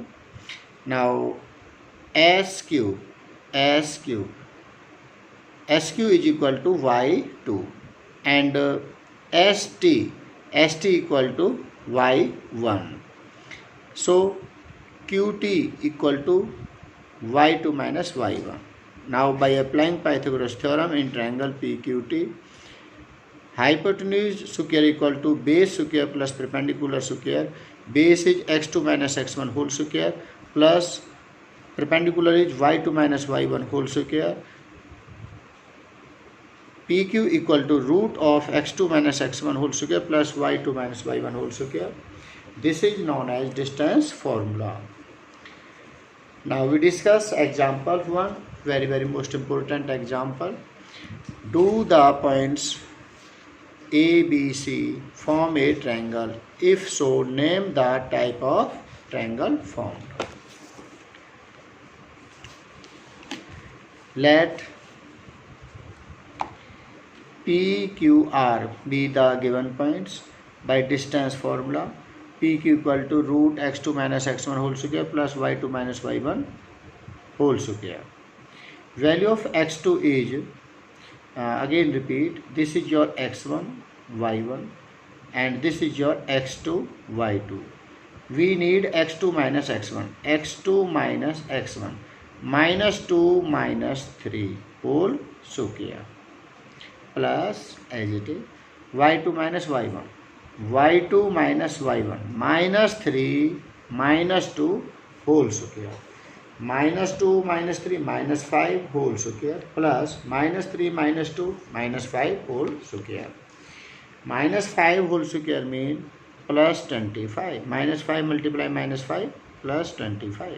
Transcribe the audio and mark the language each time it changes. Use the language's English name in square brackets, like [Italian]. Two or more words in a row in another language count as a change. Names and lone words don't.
[English] Now SQ is equal to y2 and ST equal to y1. So QT equal to y2 minus y1. Now by applying Pythagoras theorem in triangle PQT, hypotenuse square equal to base square plus perpendicular square. Base is x2 minus x1 whole square plus perpendicular is y2 minus y1 whole square. PQ equal to root of x2 minus x1 whole square plus y2 minus y1 whole square. This is known as distance formula. Now we discuss example 1, very most important example. Do the points A, B, C form a triangle? If so, name the type of triangle formed. Let PQR be the given points by distance formula. PQ equal to root x2 minus x1 whole square plus y2 minus y1 whole square. Value of x2 is, again repeat, this is your x1, y1 and this is your x2, y2. We need x2 minus x1. x2 minus x1 minus 2 minus 3 whole square plus as it is y2 minus y1. y2 minus y1 minus 3 minus 2 whole square. Minus 2 minus 3 minus 5 whole square plus minus 3 minus 2 minus 5 whole square. Minus 5 whole square means plus 25. Minus 5 multiply minus 5 plus 25.